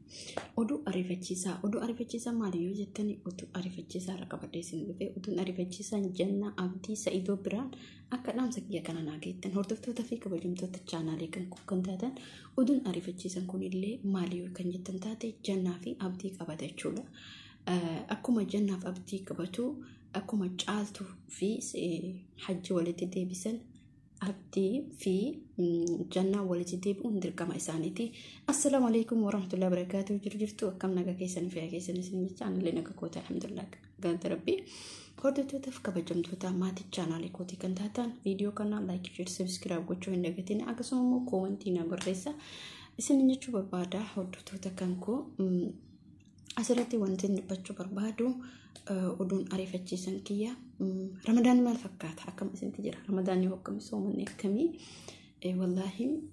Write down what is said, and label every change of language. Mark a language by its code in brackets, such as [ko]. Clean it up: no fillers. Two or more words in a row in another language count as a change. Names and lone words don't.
[om] Oduu ariifachiisaa maali yoo jettanii oduu ariifachiisaa irra qabadee isin dhufee oduun ariifachiisaan Jannaa Abdii Sa'idoo biraan akka dhaamsa kiyya kana naa geettan hordoftoota fi kabajamtoota chaanaalii kan taatan oduun ariifachiisan kunillee maali yoo kan jettan taate Jannaa fi Abdii qabata jechuudha. Akkuma Jannaaf Abdii qabatu akkuma Caaltuu fi Hajji walitti deebisan Abdii fi Jannaa walitti deebi'uun dirqama isaaniiti. [ar] السلام عليكم ورحمة الله وبركاته. [om] Jirtu akkam nagaa keessan fi keessan isin chaanaalii nagaa koota alhamdulillah galata rabbii. Hordoftoota fi kabajamtoota maatii chaanaalii kootii kan taatan viidiyoo kana [en] like, share, subscribe [om] gochuu hin dagatiin akkasuma immoo koomentii na barreessa. Isin jechuu barbaada hordoftoota kan koo asirratti wanti dubbachuu barbaadu oduun ariifachiisan kiyya Ramadaan maal fakkaata akkam isinti jira Ramadaan yoo akkam soomanni akkamii wallahi